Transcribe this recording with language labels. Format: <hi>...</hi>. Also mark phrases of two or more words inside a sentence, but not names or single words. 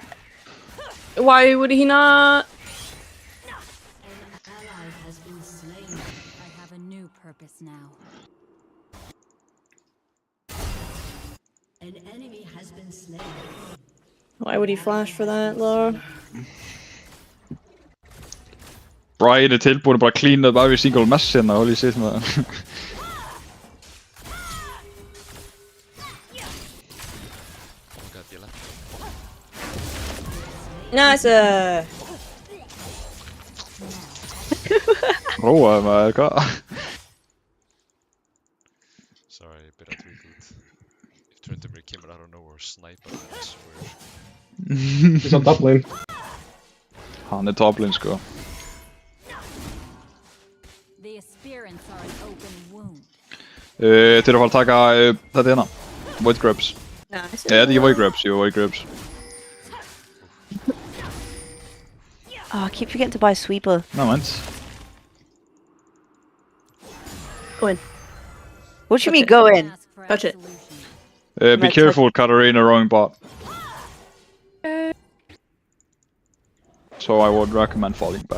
<en>Why would he not? An ally has been slain. I have a new purpose now. An enemy has been slain. Why would he flash for that, Laura? Brian</en> <is>er tilbúin bara að</is> <en>clean up every single mess hérna, holy shit maður. Oh my god,</en> <is>ég lent.</is> <en>Nice.</en> <is>Róaði maður, hvað?</is> <en>Sorry, bit of reboot. If Trinity came out of nowhere, sniper, I swear. He's on top lane.</en> <is>Hann er toplane sko.</is> <en>The aspirants are an open wound.</en> <is>Þeir eru að fara að taka þetta hérna.</is> <en>Void grabs. Nice.</en> <is>Þetta er ekki</is> <en>void grabs,</en> <is>jú,</is> <en>void grabs. Oh, I keep forgetting to buy a sweeper. No mind. Go in. What do you mean it. go in? Ask for Touch it. absolution. Be Let's careful, Katarina rowing bot. So I would recommend falling back.</en>